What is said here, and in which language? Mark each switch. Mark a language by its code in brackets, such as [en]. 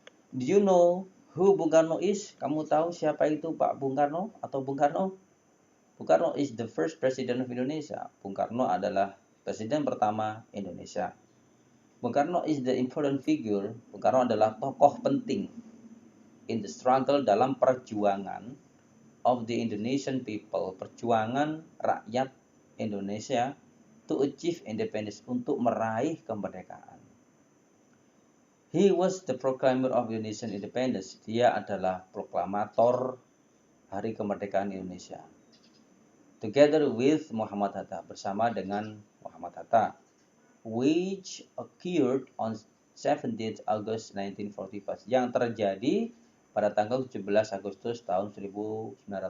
[id] Do you know who Bung Karno is? Kamu tahu siapa itu Pak Bung Karno atau Bung Karno? [en] Bung Karno is the first president of Indonesia. [id] Bung Karno adalah presiden pertama Indonesia. [en] Bung Karno is the important figure. [id] Bung Karno adalah tokoh penting in the struggle dalam perjuangan of the Indonesian people, perjuangan rakyat Indonesia to achieve independence, untuk meraih kemerdekaan. [en] He was the proclaimer of Indonesian independence. [id] Dia adalah proklamator Hari Kemerdekaan Indonesia. Together with Muhammad Hatta, bersama dengan Muhammad Hatta, which occurred on 17 August 1945, yang terjadi pada tanggal 17 Agustus tahun 1945.